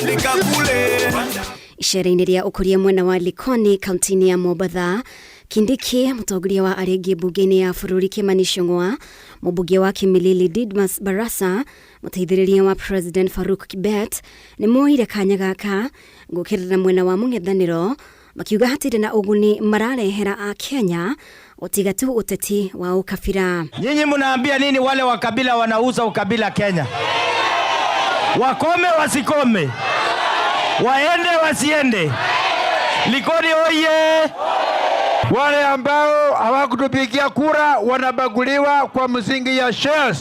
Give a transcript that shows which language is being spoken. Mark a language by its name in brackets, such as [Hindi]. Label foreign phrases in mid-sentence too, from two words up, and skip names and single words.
[Kikuyu] Icera-ini ria ukoria mwena wa Likoni kaunti-ini ya Mombatha, Kindiki mutongoria wa aregi bunge-ini ya bururi Kimani Ichung'wa, mubunge wa Kimilili Didmas Barasa, muteithĩrĩria wa President Faruk Kibet ni moire kanya gaka gukirira mwena wa mung'ethaniro makiuga hatirĩ na uguni mararehera a Kenya utiga tu uteti wa ukabira. [Swahili] Nyinyi mnaambia nini wale wa kabila wanauza ukabila Kenya? Wakome wasikome, waende wasiende, Likoni oye! Wale ambao hawakutupigia kura wanabaguliwa kwa msingi ya shares.